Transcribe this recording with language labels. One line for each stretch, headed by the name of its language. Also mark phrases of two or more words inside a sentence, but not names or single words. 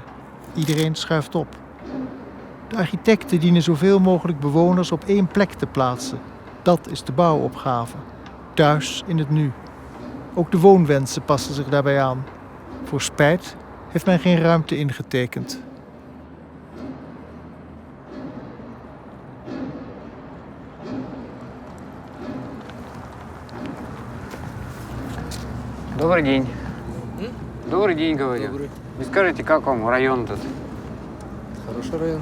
Dutch: Iedereen schuift op. De architecten dienen zoveel mogelijk bewoners op één plek te plaatsen. Dat is de bouwopgave. Thuis in het nu. Ook de woonwensen passen zich daarbij aan. Voor spijt heeft men geen ruimte ingetekend.
Russian: Добрый день. Добрый день, говорю. Добрый. Не скажите, как вам район тут? Хороший район.